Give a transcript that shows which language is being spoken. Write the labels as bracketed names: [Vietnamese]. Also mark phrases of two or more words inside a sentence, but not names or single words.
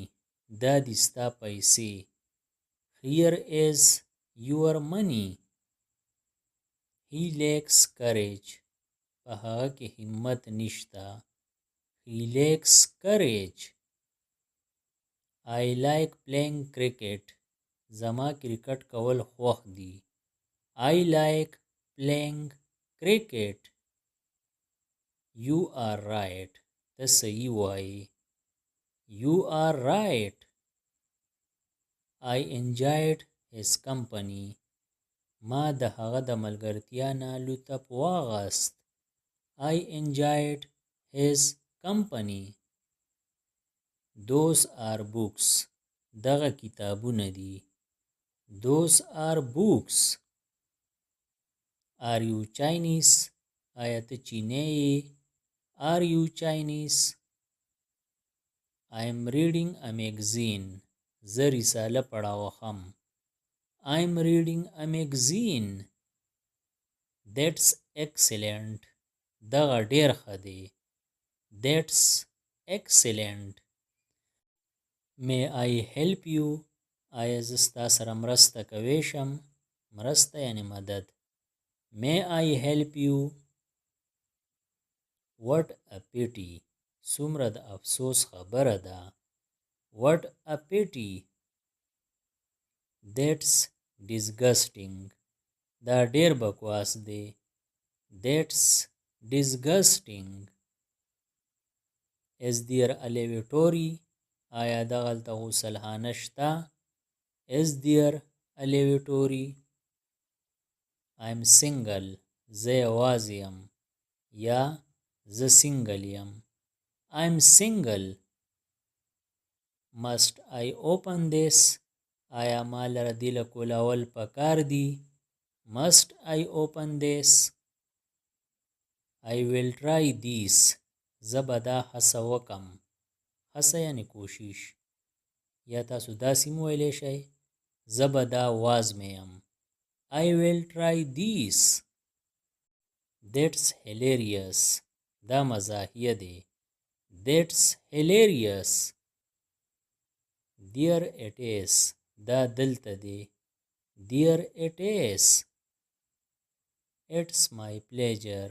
[Pashto] دا دې ستا پیسې. [English] Here is your money. He lacks courage. [Pashto] په هغه کې همت نشته. [English] He lacks courage. I like playing cricket. [Pashto] زما کرکټ کول خوښ دي. [English] I like playing cricket. You are right. [Pashto] ته صحیح وایې. [English] You are right. I enjoyed his company. [Pashto] ما د هغه د ملګرتیا نه لطف واغست. [English] I enjoyed his company. Those are books. [Pashto] دغه کتابونه دي. [English] Those are books. Are you Chinese? [Pashto] آیا ته چینی یې؟ [English] Are you Chinese? I am reading a magazine. [Pashto] زه رساله پړاوخم. [English] I am reading a magazine. That's excellent. [Pashto] دغه ډیر ښه دی. [English] That's excellent. May I help you? [Pashto] آیا زه ستا سره مرسته کولی شم؟ مرسته یعنی مدد. [English] May I help you? What a pity. [Pashto] څومره د افسوس خبره ده. [English] What a pity. That's disgusting. [Pashto] دا ډیر بکواس دی. [English] That's disgusting. Is there a lavatory? [Pashto] آیا دغلته غسلخانه شته؟ [English] Is there a lavatory? I'm single. [Pashto] زه یوازې یم. یا زه سنګل یم. [English] I'm single. Must I open this? [Pashto] آیا ما لره دې له کولول پکار دي؟ [English] Must I open this? I will try this. [Pashto] زه به دا هڅه وکم. هڅه یعنی کوشش. یا تاسو داسې هم ویلی شئ زه به دا وازمویم. [English] I will try this. That's hilarious. [Pashto] دا مزاحیه دی. [English] That's hilarious. There it is. [Pashto] دا دلته دی. [English] There it is. It's my pleasure.